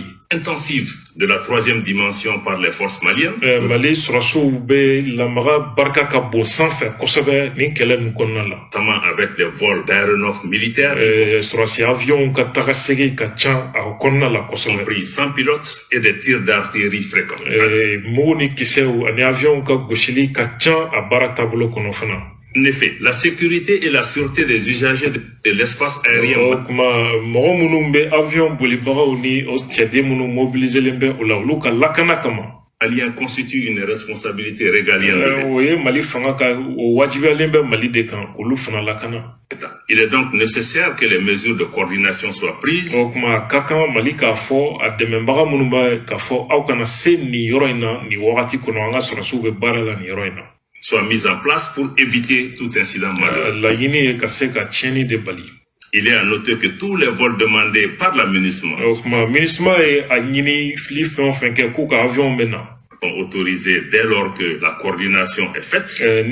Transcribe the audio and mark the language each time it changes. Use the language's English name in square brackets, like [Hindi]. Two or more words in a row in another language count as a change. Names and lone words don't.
[French] intensive de la troisième dimension par les forces maliennes. [Bambara] Mali surasou be lamara barka ka bo sanfɛ kosɛbɛ ni kɛlɛ nin kɔnɔna la. [French] Notamment avec des vols d'aéronefs militaires. [Bambara] Surasi avion ka taga segi ka ca a kɔnɔna la kosɛbɛ. [French] Compris sans pilote et des tirs d'artillerie fréquents. [Bambara] Mugu ni kisɛw ani avion ka gosili ka ca a baara taabolo kɔnɔ fana. [French] En effet, la sécurité et la sûreté des usagers de l'espace aérien. [Bambara] Mɔgɔ minnu bɛ avion bolibagaw ni o cɛden minnu mobiliselen bɛ o la olu ka lakana kama. [French] Malien constitue une responsabilité régalienne. [Bambara] O ye Mali fanga ka o wajibiyalen bɛ Mali de kan olu fana lakana. [French] Il est donc nécessaire que les mesures de coordination soient prises. [Bambara] O kuma ka kan Mali k'a fɔ a dɛmɛbaga minnu bɛ k'a fɔ aw kana se nin yɔrɔ in na nin wagati kɔnɔ an ka sɔrɔsiw bɛ baara la nin yɔrɔ in na. [French] Soit mise en place pour éviter tout incident malheureux. Il est à noter que tous les vols demandés par la MINUSMA sont autorisés dès lors que la coordination est faite.